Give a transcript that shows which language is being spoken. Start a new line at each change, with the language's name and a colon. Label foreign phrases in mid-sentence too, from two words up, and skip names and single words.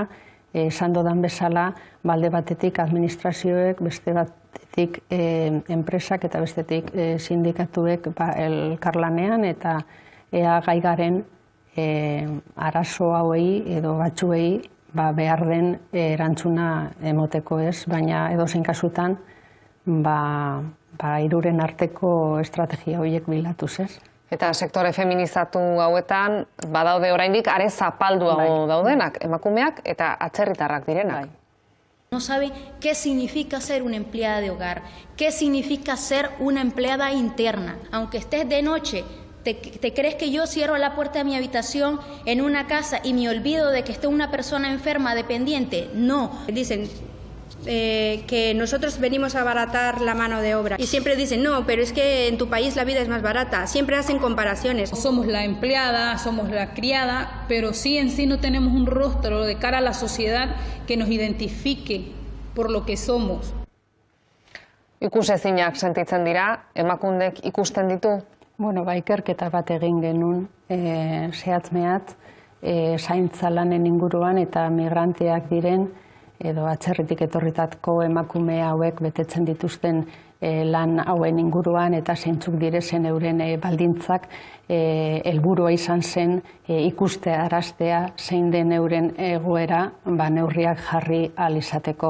Basque: esan dodan bezala, balde batetik administrazioek, beste batetik enpresak eta bestetik sindikatuek elkarlanean, eta ea gaigaren arazo hauei edo batzuei behar den erantzuna emoteko, ez, baina edozein kasutan hiruren arteko estrategia horiek bilatuz, ez. Eta sektore feminizatu hauetan badaude oraindik are zapalduago daudenak, emakumeak eta atzerritarrak direnak.
Spanish: No saben qué significa ser una empleada de hogar, qué significa ser una empleada interna. Aunque estés de noche, ¿Te crees que yo cierro la puerta de mi habitación en una casa y me olvido de que esté una persona enferma, dependiente? No. Dicen que nosotros venimos a abaratar la mano de obra y siempre dicen, no, pero es que en tu país la vida es más barata. Siempre hacen comparaciones. Somos la empleada, somos la criada, pero sí en sí no tenemos un rostro de cara a la sociedad que nos identifique por lo que somos.
Basque: Ikusezinak sentitzen dira, emakundek ikusten ditu? Bueno, ikerketa bat egin genuen, zehatz-mehatz, zaintza lanen inguruan eta migranteak diren, edo atzerritik etorritatko emakume hauek betetzen dituzten lan hauen inguruan eta zeintzuk direzen euren baldintzak, helburua izan zen ikuste araztea zein den euren egoera neurriak jarri ahal izateko.